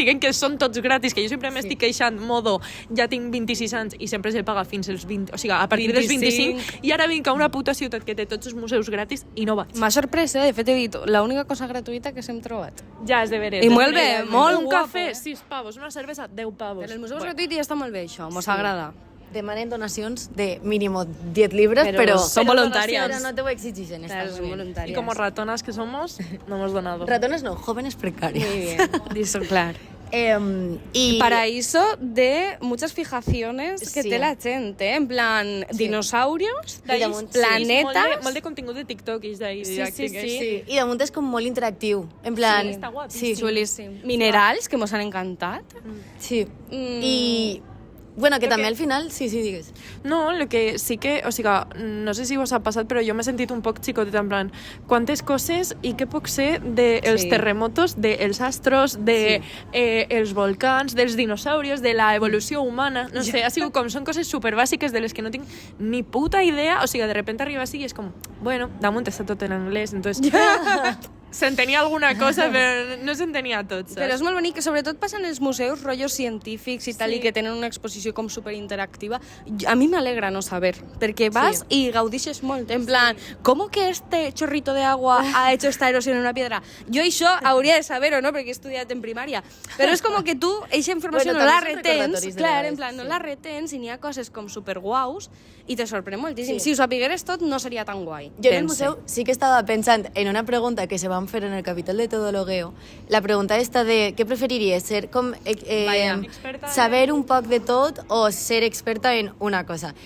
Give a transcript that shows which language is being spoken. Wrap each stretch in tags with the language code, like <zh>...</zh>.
<ca>Siguen que són tots gratis, que jo sempre m'estic queixant, modo, ja tinc 26 anys i sempre se'l paga fins als 20, o sigui, a partir dels 25, i ara vinc a una puta ciutat que té tots els museus gratis i no vaig. M'ha sorprès, de fet he dit, l'única cosa gratuïta que s'hem trobat. Ja, és de veres. I molt bé, molt un guapo. cafè, 6 pavos, una cervesa, 10 pavos. En el museu gratuït ja està molt bé, això, mos agrada. Demanen donacions de mínimo 10 libres, però</ca> <es>son voluntarias. Pero no te ho exigen. Claro, son voluntarias. Y como ratonas que somos, no hemos donado. Ratones no, jóvenes precarios. Muy bien, dicho claro. Y paraíso de muchas fijaciones que té la gent, en plan dinosaurios, planetas...</es> <ca>Molt de contingut de TikTok i d'ahir. Sí. I damunt és com molt interactiu. En plan... Sí, està guapíssim. Sí, xulíssim. Minerals, que mos han encantat. Sí. I... Bueno, que també al final... Sí, digues. No, el que sí que... O sigui, no sé si vos ha passat, però jo m'he sentit un poc xicotet, en plan, quantes coses i què puc ser dels terremotos, dels astros, els volcans, dels dinosaurios, de la evolució humana, no sé, ha sigut com... Són coses superbàsiques de les que no tinc ni puta idea, o sigui, de repente arriba així i és com, bueno, damunt està tot en anglès, entonces... S'entenia alguna cosa, però no s'entenia tot, saps? Però és molt bonic, que sobretot passen els museus, rotllos científics i tal, i que tenen una exposició com superinteractiva. A mi m'alegra no saber, perquè vas i gaudixes molt, en plan,</ca> <es>¿cómo que este chorrito de agua ha hecho esta erosión en una piedra?</es> <ca>Jo això hauria de saber-ho, no?, perquè he estudiat en primària. Però és com que tu, eixa informació no la retens, clar, en plan, no la retens i n'hi ha coses com superguaus i te sorprèn moltíssim. Si ho sapigueres tot, no seria tan guai. Jo en el museu sí que estava pensant en una pregunta que se van vam fer en el capítol de Todologueo, la pregunta esta de què preferiries, ser com saber un poc de tot o ser experta en una cosa.</ca>